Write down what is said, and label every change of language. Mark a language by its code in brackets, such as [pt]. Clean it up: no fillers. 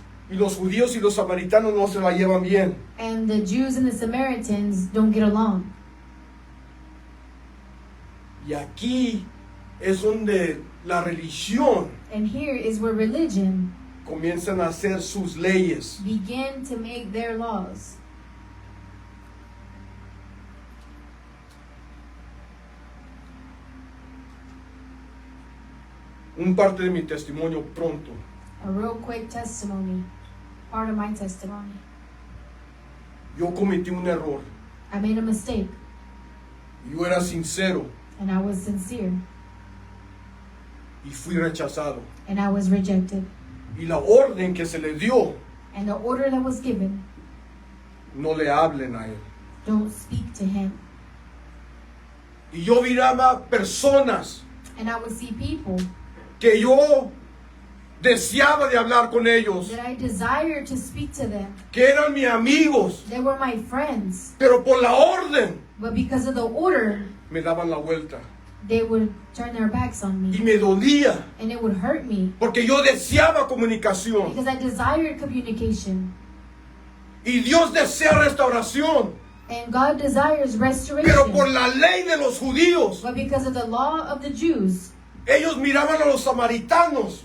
[es] Y los judíos y los samaritanos no se la llevan bien. [en] And the Jews and the Samaritans don't get along. [es] Y aquí es donde la religión [en] And here is where religion [es] comienzan a hacer sus leyes. [en] began to make their laws. [es] Un parte de mi testimonio pronto. [en] A real quick testimony, part of my testimony. [es] Yo cometí un error. [en] I made a mistake, [es] Yo era sincero [en] and I was sincere, [es] y fui rechazado. [en] and I was rejected. [es] Y la orden que se le dio, [en] And the order that was given, [es] no le hablen a él. [en] don't speak to him. [es] Y yo miraba personas [en] And I would see people [es] que yo deseaba de hablar con ellos, [en] that I desired to speak to them. [es] que eran mis amigos, [en] They were my friends, [es] pero por la orden [en] but because of the order, [es] me daban la vuelta. [en] they would turn their backs on [es] Y [en] me. [es] me dolía, [en] And it would hurt me [es] porque yo deseaba comunicación. [en] because I desired communication. [es] Y Dios desea restauración, [en] And God desires [es] pero por [en] restoration. [es] la ley de los judíos, [en] But because of the law of the Jews, [es] ellos miraban a los samaritanos